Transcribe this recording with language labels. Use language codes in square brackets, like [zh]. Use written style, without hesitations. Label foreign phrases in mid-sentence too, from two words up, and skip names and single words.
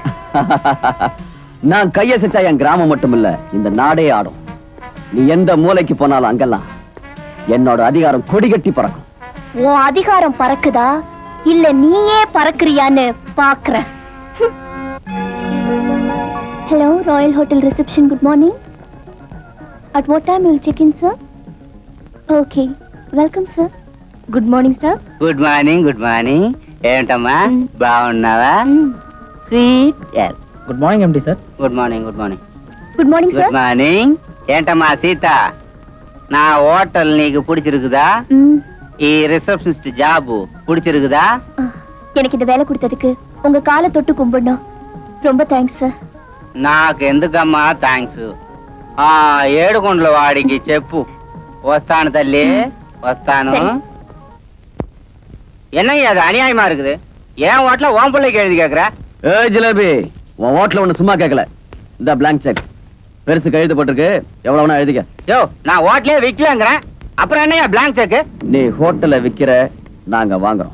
[ta] நான் கையசைச்சா என் கிராமம் மட்டும் இல்ல, இந்த நாடே ஆடும். நீ எந்த மூலைக்கு போனாலும் அங்கெல்லாம் என்னோட அதிகாரம் கொடிகட்டி பறக்கும். உன் அதிகாரம் பறக்குதா இல்ல நீயே பறக்குறியான்னு பாக்குறேன். [en] Hello, Royal Hotel reception. Good morning. At what time you will check in sir? Okay, Welcome sir. Good morning sir. Good morning. Good morning. [te] ఏంటమ్మా బాగున్నావా? [en] స్వీట్. Good morning MD sir. Good morning. Good morning. Good morning గుడ్ సార్. మార్నింగ్. [te] ఏంటమ్మా సీత, నా హోటల్ నీకు பிடிச்சிருக்குதா? [ta] ఈ [en] receptionist job [ta] பிடிச்சிருக்குதா? எனக்கு இந்த வேலை கொடுத்ததுக்கு உங்க காலை தொட்டு கும்பிடணும். ரொம்ப தேங்க்ஸ் சார். [te] నాకు ఎందుకమ్మా థ్యాంక్స్. ఆ ఏడుకొండల వాడికి చెప్పు వస్తాను తల్లి, వస్తాను. [ta] என்னய்யா அது அநியாயமா இருக்குது? ஏன் ஹோட்டல ஓம் பிள்ளைக்கு எழுதி கேக்குற? ஏய் ஜிலேபி, உன் ஹோட்டல ஒண்ணு சும்மா கேட்கல. இந்த [en] blank cheque [ta] பெருசு கையெழுத்து போட்டிருக்கு, எவ்வளவுனா எழுதிக்க. யோ, நான் ஹோட்டலே விக்கலங்கறேன், அப்புறம் என்னய்யா [en] blank cheque? [ta] நீ ஹோட்டல விக்கிற, நாங்க வாங்குறோம்.